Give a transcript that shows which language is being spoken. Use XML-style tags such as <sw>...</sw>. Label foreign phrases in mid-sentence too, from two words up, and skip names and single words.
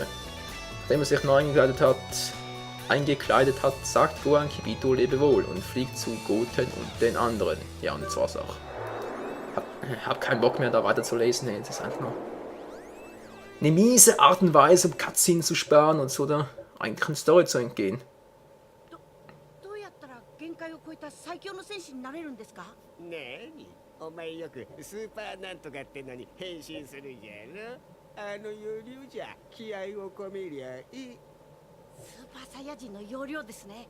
<de>Nachdem er sich neu eingekleidet hat, sagt Gohan Kibido lebe wohl und fliegt zu Goten und den anderen. Ja, und das war's auch. Hab keinen Bock mehr da weiter zu lesen, das ist einfach nur eine miese Art und Weise, um Cutscenes zu sparen und so der eigentlichen Story zu entgehen.</de> <ja>最強の戦士になれるんですか？ねえ、お前よくスーパーなんとかってのに変身するじゃろ。あの要領じゃ気合を込めりゃいい。スーパーサイヤ人の要領ですね。</ja>